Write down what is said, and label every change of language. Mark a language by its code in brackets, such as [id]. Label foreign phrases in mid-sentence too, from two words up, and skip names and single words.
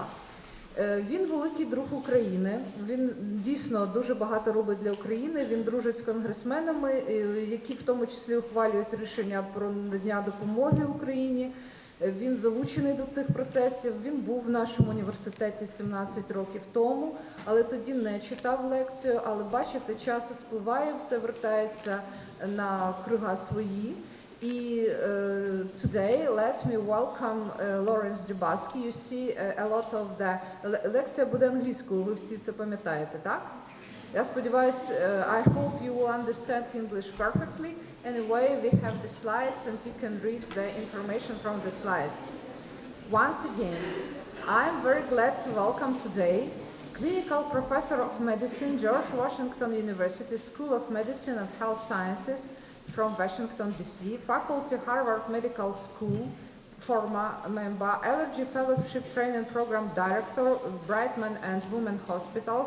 [uk] Він великий друг України, він дійсно дуже багато робить для України, він дружить з конгресменами, які в тому числі ухвалюють рішення про надання допомоги Україні. Він залучений до цих процесів, він був в нашому університеті 17 років тому, але тоді не читав лекцію, але бачите, час спливає, все вертається на круга свої. [en] І today, let me welcome Lawrence DuBuske. You see a lot of the... [uk] Лекція буде англійською, ви всі це пам'ятаєте, так? Я сподіваюся, [en] I hope you will understand English perfectly. Anyway, we have the slides and you can read the information from the slides. Once again, I'm very glad to welcome today Clinical Professor of Medicine, George Washington University School of Medicine and Health Sciences from Washington, D.C., Faculty, Harvard Medical School, former member, Allergy Fellowship Training Program Director, Brightman and Women Hospitals.